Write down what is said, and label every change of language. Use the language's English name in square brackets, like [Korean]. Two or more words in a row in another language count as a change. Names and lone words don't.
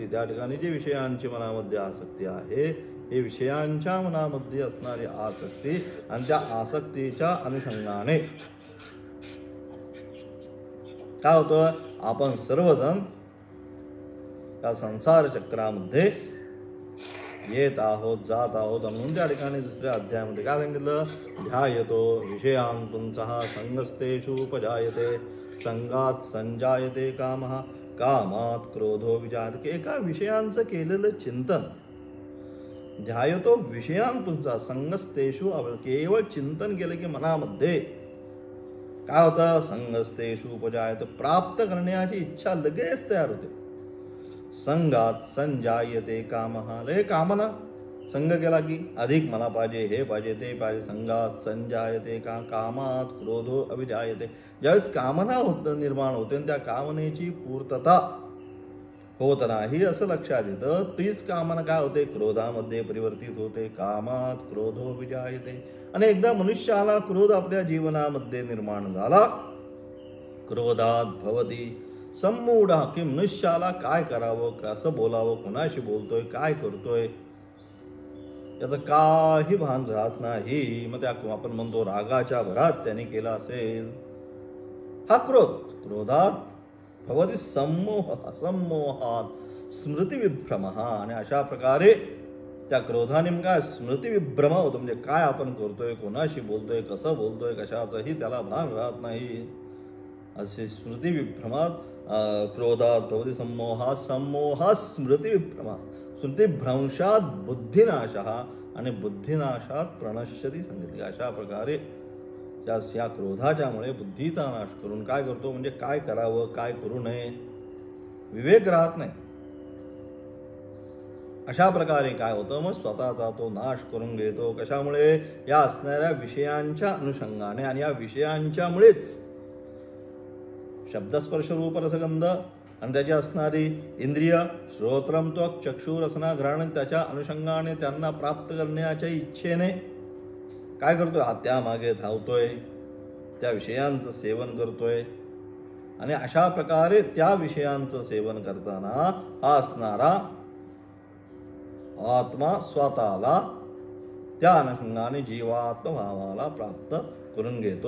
[Marathi] त्या ठिकाणी जी विषयांची मनामध्ये आसक्ती आहे, हे विषयांच्या मनामध्ये असणारी आसक्ती आणि त्या आसक्तीच्या अनुषंगाने काय होतं? आपण सर्वजण या संसार चक्रामध्ये येत आहोत, जात आहोत. म्हणून त्या ठिकाणी दुसऱ्या अध्यायामध्ये काय सांगितलं? [Sanskrit] ध्यायतो विषयान् पुंसः संगस्तेषु उपजायते संगात संजायते कामः कामात क्रोधो विजायते. [Marathi] एका विषयांचं केलेलं चिंतन, [Sanskrit] ध्यायतो विषयान् पुंसः संगस्तेषु, [Marathi] केवळ चिंतन केलं की मनामध्ये काय होतं? [Sanskrit] संगस्तेषु उपजायते, [Marathi] प्राप्त करण्याची इच्छा लगेच तयार होते. [Sanskrit] संगात संजायते कामः, [Marathi] लय कामना संग केला की अधिक मला पाहिजे, हे पाहिजे, ते पाहिजे. [Sanskrit] संगात संजायते कामात क्रोधो अभिजायते. [Marathi] ज्यावेळेस कामना निर्माण होते आणि त्या कामनेची पूर्तता होत नाही असं लक्षात येतं, तीच कामना काय होते? क्रोधामध्ये परिवर्तित होते. [Sanskrit] कामात क्रोधो विजायते. [Marathi] आणि एकदा मनुष्याला क्रोध आपल्या जीवनामध्ये निर्माण झाला, [Sanskrit] क्रोधात भवती सम्मूढः, [Marathi] की मनुष्याला काय करावं, कसं बोलावं, कोणाशी बोलतोय, काय करतोय याचं काही भान राहत नाही. मग त्या आपण म्हणतो रागाच्या भरात त्याने केला असेल हा क्रोध. [Sanskrit] क्रोधात भवती सम्मोहात स्मृतिविभ्रमः. [Marathi] आणि अशा प्रकारे त्या क्रोधाने काय? स्मृतिविभ्रम होतो. म्हणजे काय आपण करतोय, कोणाशी बोलतोय, कसं बोलतोय, कशाचंही त्याला भान राहत नाही. [Sanskrit] असे स्मृतिविभ्रमात क्रोधात भवती सम्मोहात, सम्मोहात स्मृतिविभ्रम, स्मृतिभ्रंशात बुद्धिनाशः आणि बुद्धिनाशात प्रणश्यती सांगितले. [Marathi] अशा प्रकारे या क्रोधाच्यामुळे बुद्धीचा नाश करून काय करतो? म्हणजे काय करावं, काय करू नये, विवेक राहत नाही. अशा प्रकारे काय होतं? मग स्वतःचा तो नाश करून घेतो. कशामुळे? या असणाऱ्या विषयांच्या अनुषंगाने. आणि या विषयांच्यामुळेच शब्दस्पर्श रूप रसगंध आणि त्याची असणारी इंद्रिय [Sanskrit] श्रोत्रम त्वक चक्षु रसना घ्राण, [Marathi] त्याच्या अनुषंगाने त्यांना प्राप्त करण्याच्या इच्छेने काय करतोय? त्यामागे धावतोय, त्या विषयांचं सेवन करतोय. आणि अशा प्रकारे त्या विषयांचं सेवन करताना हा असणारा आत्मा स्वतःला त्या अनुषंगाने जीवात्म भावाला प्राप्त करून घेतो.